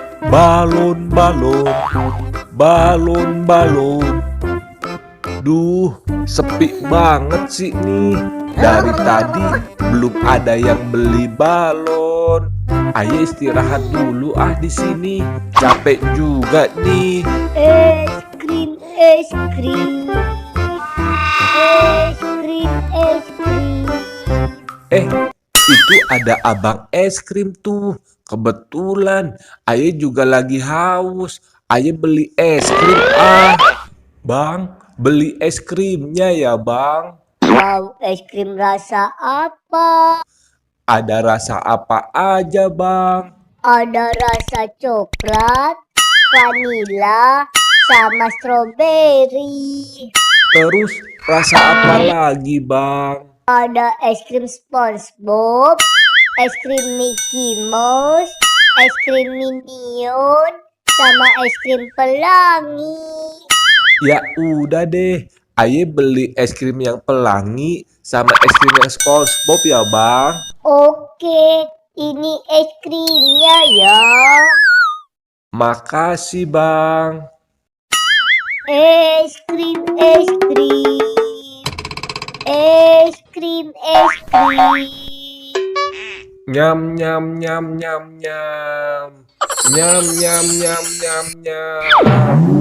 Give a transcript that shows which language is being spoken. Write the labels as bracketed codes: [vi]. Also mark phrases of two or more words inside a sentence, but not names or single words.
[id] Balon, balon, balon, balon. Duh, sepi banget sih nih. Dari tadi belum ada yang beli balon. Ayo istirahat dulu di sini. Capek juga nih. Es krim, es krim, es krim, es krim. Itu ada abang es krim tuh. Kebetulan Aye juga lagi haus. Aye beli es krim Bang, beli es krimnya ya bang. Mau es krim rasa apa? Ada rasa apa aja bang? Ada rasa coklat, vanila, sama stroberi. Terus rasa apa lagi bang? Ada es krim SpongeBob, es krim Mickey Mouse, es krim Minion, sama es krim pelangi. Ya udah deh, Aye beli es krim yang pelangi sama es krim yang SpongeBob ya bang. Oke, ini es krimnya ya. Makasih bang. Es krim, es krim. Es krim, es krim. Nyam nyam nyam nyam nyam. Nyam nyam nyam nyam nyam.